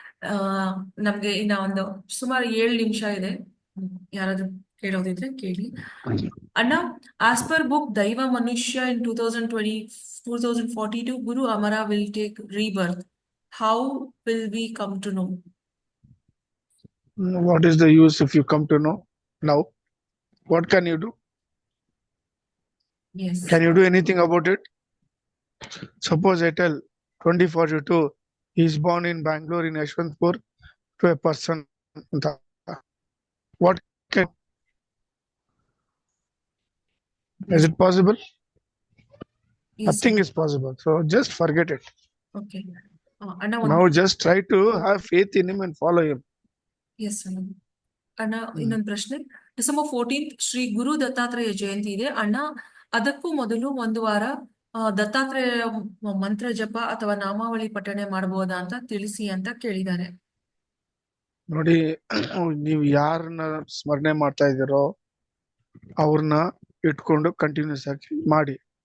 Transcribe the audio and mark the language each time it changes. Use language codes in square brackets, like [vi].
[kn] ಆ ನಮ್ಗೆ ಇನ್ನ ಒಂದು ಸುಮಾರು 7 ನಿಮಿಷ ಇದೆ. ಯಾರಾದ್ರೂ ಕೇಳೋದಿದ್ರೆ ಕೇಳಿ. [en] ಅಣ್ಣ, as per book ದೈವ ಮನುಷ್ಯ in 2042 Guru Amara will take rebirth. How will we come to know? What is the use if you come to know now? What can you do? Yes. Can you do anything about it? Suppose I tell 2042, he is born in Bangalore in Yashwantpur to a person. What can, is it possible? Yes. Nothing is possible. So just forget it. Okay. ಅಣ್ಣ Now just try to have faith in him and follow him. [kn] S ಅಣ್ಣ, ಇನ್ನೊಂದು ಪ್ರಶ್ನೆ. December 14th Shri ಗುರು ದತ್ತಾತ್ರೇಯ ಜಯಂತಿ ಇದೆ ಅಣ್ಣ. ಅದಕ್ಕೂ ಮೊದಲು ಒಂದು ವಾರ ದತ್ತಾತ್ರೇಯ ಮಂತ್ರ ಜಪ ಅಥವಾ ನಾಮಾವಳಿ ಪಠಣೆ ಮಾಡಬಹುದಾ ಅಂತ ತಿಳಿಸಿ ಅಂತ ಕೇಳಿದ್ದಾರೆ. ನೋಡಿ, ನೀವು ಯಾರನ್ನ ಸ್ಮರಣೆ ಮಾಡ್ತಾ ಇದ್ದೀರೋ ಅವ್ರನ್ನ ಇಟ್ಕೊಂಡು ಕಂಟಿನ್ಯೂಸ್ ಆಗಿ ಮಾಡಿ.